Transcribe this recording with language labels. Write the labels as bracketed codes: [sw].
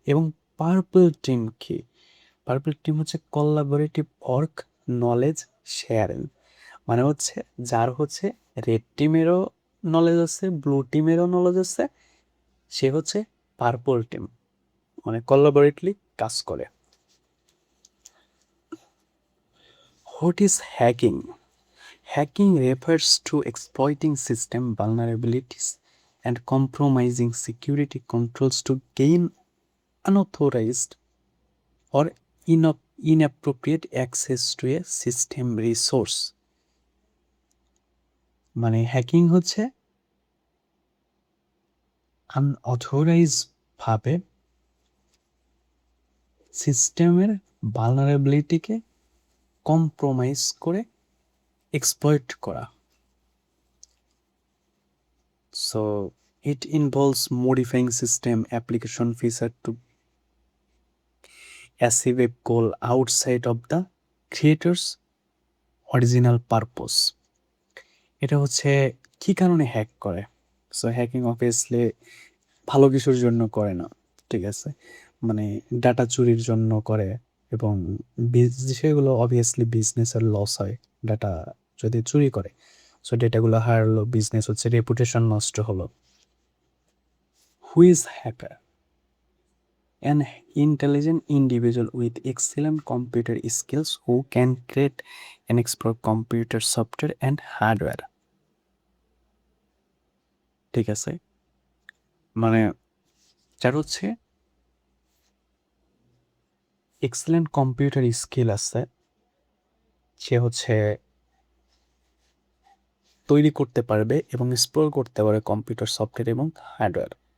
[bn] এবং purple team কি? Purple team হচ্ছে কোলাবোরেটিভ ওয়ার্ক, নলেজ শেয়ারিং। মানে হচ্ছে যার হচ্ছে রেড টিমেরও নলেজ আছে, ব্লু টিমেরও নলেজ আছে, সে হচ্ছে পার্পল টিম, মানে কোলাবোরেটলি কাজ করে। [en] What is hacking? Hacking refers to exploiting system vulnerabilities and compromising security controls to gain unauthorized or inappropriate access to a system resource. [bn] মানে হ্যাকিং হচ্ছে আনঅথরাইজ ভাবে সিস্টেমের ভালনারেবিলিটিকে কম্প্রোমাইজ করে এক্সপ্লয়েট করা। [en] So it involves modifying system application feature to achieve a goal outside of the creator's original purpose. [bn] এটা হচ্ছে কি কারণে হ্যাক করে? সো হ্যাকিং অবভিয়াসলি ভালো কিছুর জন্য করে না, ঠিক আছে। মানে ডাটা চুরির জন্য করে, এবং সেগুলো অবভিয়াসলি বিজনেসের লস হয় ডাটা যদি চুরি করে। সো ডেটাগুলো হারালো, বিজনেস হচ্ছে রেপুটেশন নষ্ট হলো। [en] Who is hacker? An intelligent individual with excellent computer skills who can create and explore computer software and hardware. [bn] ঠিক আছে, মানে যার হচ্ছে এক্সেলেন্ট কম্পিউটার স্কিল আছে, সে হচ্ছে তৈরি করতে পারবে এবং এক্সপ্লোর করতে পারে কম্পিউটার সফটওয়্যার এবং হার্ডওয়্যার।